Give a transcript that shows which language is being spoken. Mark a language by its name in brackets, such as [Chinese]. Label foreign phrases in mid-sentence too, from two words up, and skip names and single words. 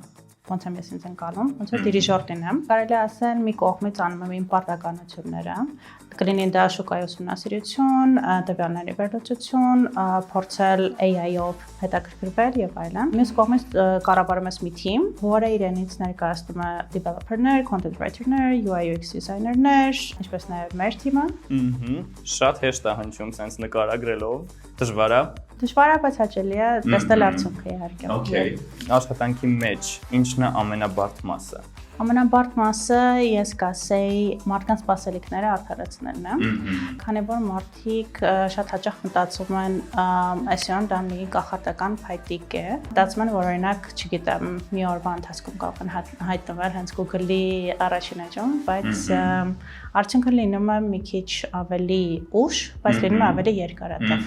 [Armenian] Ոնց եմ ես ինձ ընկալում, ոնց որ դիրիժորտին եմ։ Կարելի է ասել մի կողմից անում եմ իմ պարտականությունները։ Կլինի դա շուկայի ուսումնասիրություն, տվյալների վերլուծություն, փորձել AI-ով հետաքրքրվել եւ այլն։ Մյուս կողմից կառավարում ես մի թիմ, որը իրենից ներկայացնում է developer-ներ, [English] content writer- [Armenian] ներ, [English] UI UX designer- [Armenian] ներ, ինչպես նաեւ մեր թիմը։ Շատ հեշտ է հնչում sense նկարագրելով։ Դժվար է։ Դժվար է, բայց հաճելի է տեսնել արդյունքը իհարկե։ Okay։ Աշխատանքի մեջ ինչն է ամենաբարդ մասը։ Ամենաբարդ մասը ես կասեի մարդկանց սպասելիքները արդարացնելն է, քանի որ մարդիկ շատ հաճախ մտածում են SEO-ն դա մի կախարդական փայտիկ է, մտածում են, որ օրինակ, չգիտեմ, մի օրվա ընթացքում կարող են հայտնվել հենց Google-ի առաջին էջում, բայց արդյունքը լինում է մի քիչ ավելի ուշ, բայց լինում է ավելի երկարատև։